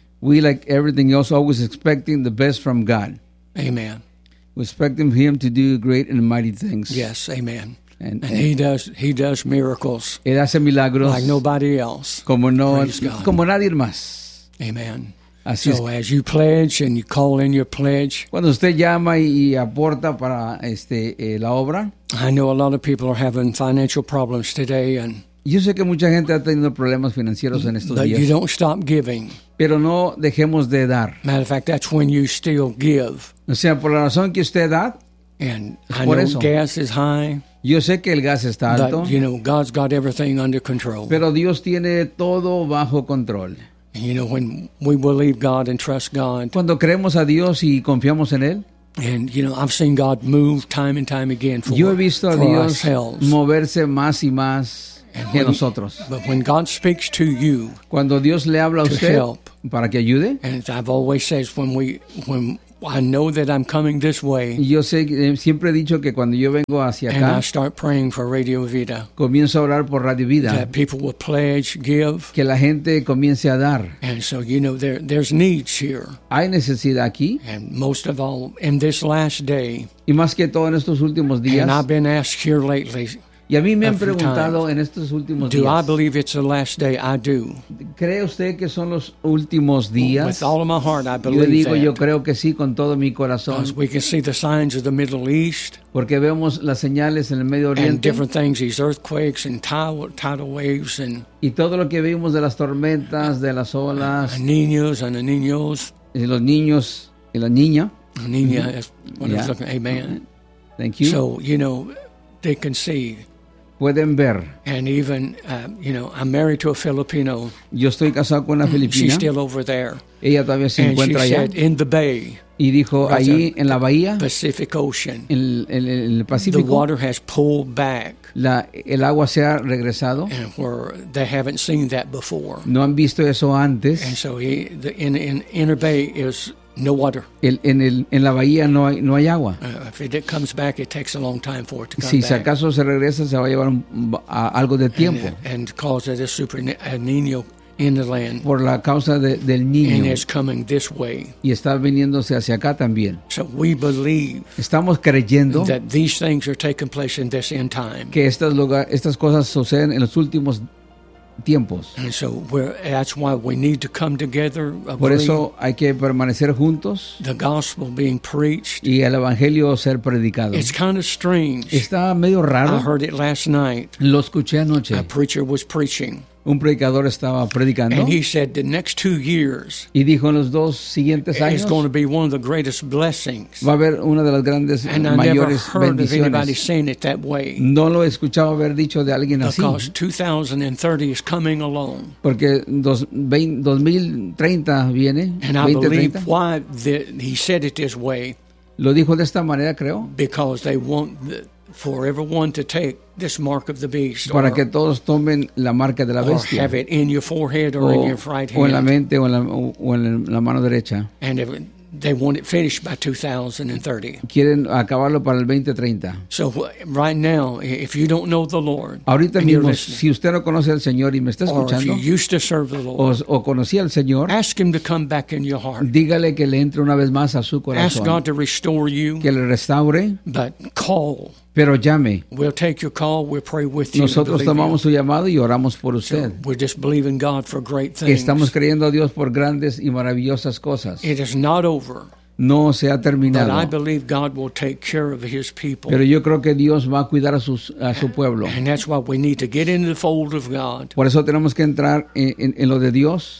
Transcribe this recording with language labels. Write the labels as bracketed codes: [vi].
[en] We like everything else, always expecting the best from God. Amen. We expect Him to do great and mighty things. Yes, amen. And He does miracles. [es] Él hace milagros. [en] Like nobody else. [es] Como no, [en] praise God. [es] Como nadie más. [en] Amen. So as you pledge and you call in your pledge. [es] Cuando usted llama y aporta para la obra. [en] I know a lot of people are having financial problems today. And [es] yo sé que mucha gente ha tenido problemas financieros en estos [en] but [es] días. [en] You don't stop giving. [es] Pero no dejemos de dar. [en] Matter of fact, that's when you still give. [es] O sea, por la razón que usted da. [en] And I know [es] eso. [en] Gas is high. [es] Yo sé que el gas está alto. [en] But, you know, God's got everything under control. [es] Pero Dios tiene todo bajo control. [en] You know, when we believe God and trust God. [es] Cuando creemos a Dios y confiamos en Él. [en] And, you know, I've seen God move time and time again for us. [es] Yo he visto a Dios [en] ourselves. [es] Moverse más y más que nosotros. [en] But when God speaks to you. [es] Cuando Dios le habla a usted. [en] To help. [es] Para que ayude. [en] And I've always said, when I know that I'm coming this way. [es] Yo sé, siempre he dicho que cuando yo vengo hacia [en] and [es] acá. [en] And I start praying for Radio Vida. [es] Comienzo a orar por Radio Vida. [en] That people will pledge, give. [es] Que la gente comience a dar. [en] And so, you know, there's needs here. [es] Hay necesidad aquí. [en] And most of all, in this last day. [es] Y más que todo en estos últimos días. [en] And I've been asked here lately. [es] Y a mí me han preguntado en estos últimos [en] do [es] días. [en] Do I believe it's the last day? I do. [es] ¿Cree usted que son los últimos días? [en] With all of my heart, I believe [es] yo digo, [en] that. [es] Yo creo que sí, con todo mi corazón. [en] Because we can see the signs of the Middle East. [es] Porque vemos las señales en el Medio Oriente. [en] And different things, these earthquakes and tidal waves. And [es] y todo lo que vimos de las tormentas, de las olas. [en] Niños and the niños. [es] Y los niños y la niña. [en] Niña mm-hmm. is what yeah. looking. Amen. Mm-hmm. Thank you. So, you know, they can see. [es] Pueden ver. [en] And even, you know, I'm married to a Filipino. [es] Yo estoy casado con una filipina. [en] She's still over there. [es] Ella todavía se [en] and [es] encuentra [en] she [es] allá. [en] Said, in the bay. [es] Y dijo, allí en la bahía. [en] Pacific Ocean. [es] En el Pacífico. [en] The water has pulled back. [es] El agua se ha regresado. [en] And where they haven't seen that before. [es] No han visto eso antes. [en] And so in inner bay is no water. [es] En la bahía no hay agua. [en] If it comes back, it takes a long time for it to come [es] si, [en] back. [es] Si acaso se regresa, se va a llevar algo de tiempo. [en] And causes a super El Niño in the land. [es] Por la causa del Niño. [en] And it's coming this way. [es] Y está viniéndose hacia acá también. [en] So we believe. [es] Estamos creyendo. [en] That these things are taking place in this end time. [es] Que estas cosas suceden en los últimos tiempos. [en] And so that's why we need to come together. [es] Agree. Por eso hay que permanecer juntos. [en] The gospel being preached. [es] Y el evangelio ser predicado. [en] It's kind of strange. [es] Está medio raro. [en] I heard it last night. [es] Lo escuché anoche. [en] A preacher was preaching. [es] Un predicador estaba predicando. [en] And he said the next 2 years. [es] Y dijo en los dos siguientes años. [en] It's going to be one of the greatest blessings. [es] Va a haber una de las grandes [en] and [es] mayores bendiciones. [en] And I never heard of anybody saying it that way. [es] No lo escuchaba haber dicho de alguien así. [en] Because 2030 is coming along. [es] Porque 2030 viene. [en] And 2030. I believe why he said it this way. [es] Lo dijo de esta manera, creo. [en] Because they want for everyone to take this mark of the beast, [es] para que todos tomen la marca de la [en] bestia, or have it in your forehead or in your right hand, [es] o en la mente o en la mano derecha. [en] And if They want it finished by 2030. [es] Quieren acabarlo para el 2030. [en] So right now, if you don't know the Lord, [es] ahorita mismo, si usted no conoce al Señor y me está escuchando, [en] or if you used to serve the Lord, [es] o conocía al Señor, [en] ask him to come back in your heart. [es] Dígale que le entre una vez más a su corazón. [en] Ask God to restore you. [es] Que le restaure. [en] But call. [es] Pero llame. [en] We'll take your call. We'll pray with you. [es] Nosotros tomamos su llamado y oramos por usted. [en] So we're just believing God for great things. [es] Estamos creyendo a Dios por grandes y maravillosas cosas. [en] It is not over. [es] No se ha terminado. [en] But I believe God will take care of his people. [es] Pero yo creo que Dios va a cuidar a su pueblo. [en] And that's why we need to get into the fold of God. [es] Por eso tenemos que entrar en lo de Dios.